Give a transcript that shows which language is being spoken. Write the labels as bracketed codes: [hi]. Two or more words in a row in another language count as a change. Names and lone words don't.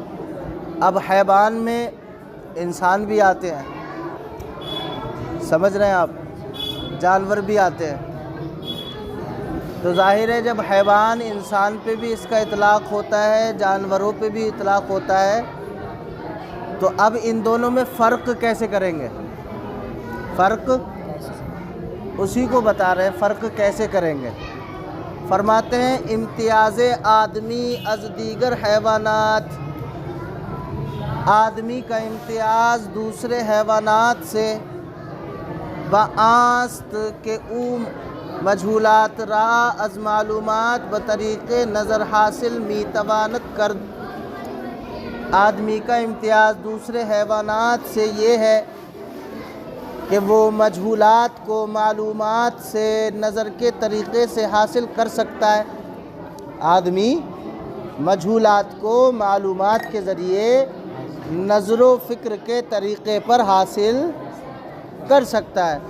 [ur] اب حیوان میں انسان بھی آتے ہیں، سمجھ رہے ہیں آپ، جانور بھی آتے ہیں، تو ظاہر ہے جب حیوان انسان پہ بھی اس کا اطلاق ہوتا ہے، جانوروں پہ بھی اطلاق ہوتا ہے، تو اب ان دونوں میں فرق کیسے کریں گے؟ فرق اسی کو بتا رہے ہیں، فرق کیسے کریں گے؟ فرماتے ہیں [fa] امتیاز آدمی از دیگر حیوانات، [ur] آدمی کا امتیاز دوسرے حیوانات سے [fa] بآست کہ او مجہولات را از معلومات بطریق نظر حاصل می تواند کرد۔ [ur] آدمی کا امتیاز دوسرے حیوانات سے یہ ہے کہ وہ مجہولات کو معلومات سے نظر کے طریقے سے حاصل کر سکتا ہے۔ آدمی مجہولات کو معلومات کے ذریعے نظر و فکر کے طریقے پر حاصل کر سکتا ہے۔